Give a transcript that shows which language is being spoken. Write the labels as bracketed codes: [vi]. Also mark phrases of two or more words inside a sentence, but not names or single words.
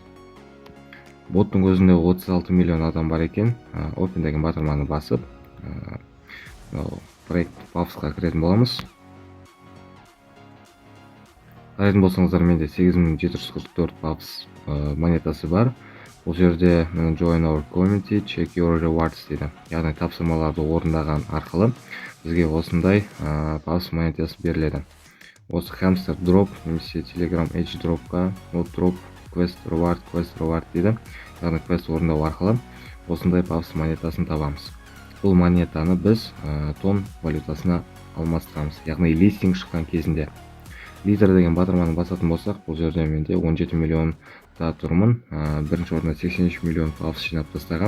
[kk] Боттың өзінде 36 миллион адам бар екен. Open деген батырманы басып проект Pavs'қа кіретін боламыз. Қарайтын болсаңыздар, менде 8744 Pavs монетасы бар. Бұл жерде [en] join our community, check your rewards [kk] дейді. Яғни тапсырмаларды орындаған арқылы бізге осындай Pavs монетасы беріледі. Осы [en] hamster drop [kk] немесе Telegram [en] edge dropқа drop quest reward [kk] дейді. Яғни quest орындау арқылы осындай Pavs монетасын табамыз. Бұл монетаны біз тон валютасына алмастырамыз. Яғни листинг шыққан кезінде. Лидер деген батырманы басатын болсақ, бұл жерде менде 17 миллионда тұрмын. Бірінші орында 83 миллион Pavs жинап тастаған.